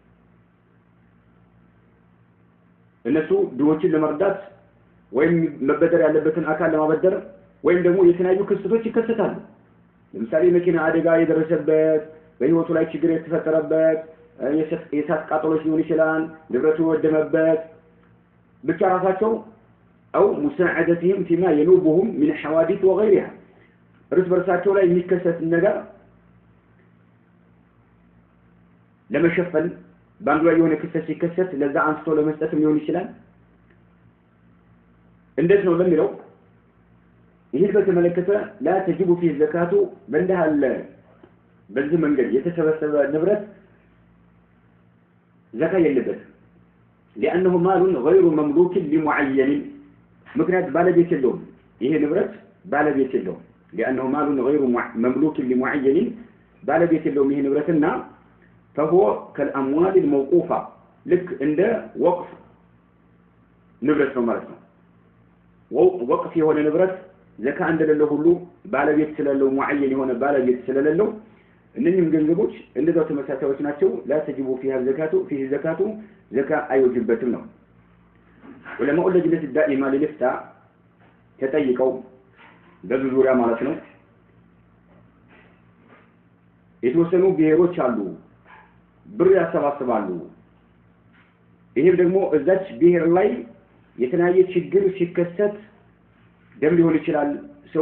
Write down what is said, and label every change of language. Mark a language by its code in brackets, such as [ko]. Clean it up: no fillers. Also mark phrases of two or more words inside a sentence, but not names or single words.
[am] እነሱ ድሆችን ለመርዳት ወይም መበደር ያለበትን አካል ለማበደር ወይም ደግሞ የተናዩ ክስተቶች ይከሰታሉ ለምሳሌ መኪና አደጋ የደረሰበት በህይወቱ ላይ ችግር የተፈጠረበት የእሳት ቃጠሎች ሊሆን ይችላል ንብረቱ ወደመበት ብቻ ራሳቸው [ar] أو مساعدتهم فيما ينوبهم من حوادث وغيرها [am] እርስ በርሳቸው ላይ የሚከሰት ነገር ለመሸፈን ባንዱ ላይ የሆነ ክስተት ሲከሰት ለዛ አንስቶ ለመስጠት ሊሆን ይችላል እንዴት ነው ለሚለው ይሄ በተመለከተ [ar] لا تجب فيه الزكاة [am] በእንደሃለ በዚህ መንገድ የተሰበሰበ ንብረት ዘካ የለበትም [ar] لأنه مال غير مملوك لمعين [am] ምክንያት ባለቤት የለውም ይሄ ንብረት ባለቤት የለውም [ar] لأنه مال غير مملوك لمعين [am] ባለቤት የለውም ይሄ ንብረትና [ar] فهو كالأموال الموقوفة لك عند وقف [am] ንብረት ነው ማለት ነው ወቅፍ የሆነ ንብረት ዘካ እንደሌለው ሁሉ ባለቤት ስለሌለው ሙዓየን የሆነ ባለቤት ስለሌለው እነኚህም ገንዘቦች እንደዛው ተመሳሳዮች ናቸው [ar] لا تجب فيها الزكاة زكاة [am] አይወጅበትም ነው [ar] ولما اللجنة الدائمة للإفتاء [am] ተጠይቀው በዚህ ዙሪያ ማለት ነው የተወሰኑ ብሔሮች አሉ ብር ያሰባስባሉ ይሄም ደግሞ እዛች ብሔር ላይ የተናየ ችግር ሲከሰት ደም ሊሆን ይችላል ሰው